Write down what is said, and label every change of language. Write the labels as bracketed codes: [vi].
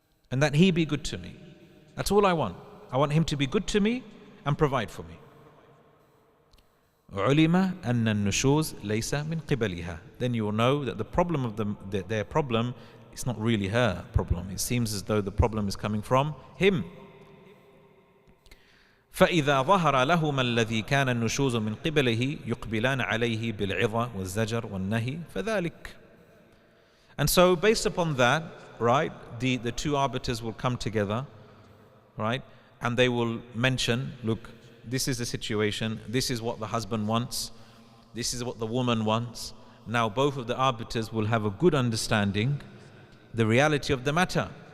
[en] That's all I want. I want him to be good to me and provide for me. [ar] عُلِمَ أَنَّ النُّشُوزَ لَيْسَ مِنْ قِبَلِهَا, [en] then you will know that the problem of their problem is not really her problem. It seems as though the problem is coming from him. [ar] فإذا ظهر لهما الذي كان النشوز من قبله يقبلان عليه بالعظة والزجر والنهي فذلك. [en] And so based upon that, right, the two arbiters will come together, right, and they will mention, look, this is the situation, this is what the husband wants, this is what the woman wants. Now both of the arbiters will have a good understanding, the reality of the matter.